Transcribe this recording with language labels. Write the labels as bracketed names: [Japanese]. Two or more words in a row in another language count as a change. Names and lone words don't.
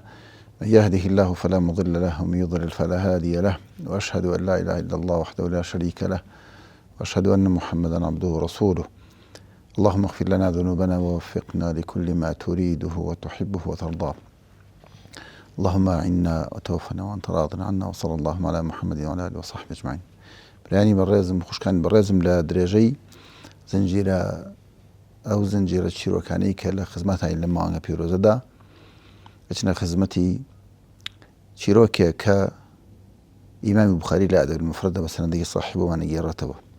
[Arabic] من يهده الله فلا مضل له ومن يضلل فلا هادي له، وأشهد أن لا إله إلا الله وحده لا شريك له، وأشهد أن محمدا عبده ورسوله. اللهم اغفر لنا ذنوبنا ووفقنا لكل ما تريده وتحبه وترضاه. اللهم أعنا وتوفنا وأنت راض عنا، وصلى الله على محمد وعلى آله وصحبه أجمعين. [Central Kurdish] بريانی بەڕێزم خوشکان، بەڕێزم لە درێژەی زنجیرە چیرۆکانەی کە لە خزمەتانی لە ماوەیە پیرۆزەدا ئەچنە خزمەتی چیرۆکێک کە ئیمامی بوخاری لە ئەدەب المفرەدە بە سەنەدێکی صحیح بۆمان گێڕێتەوە.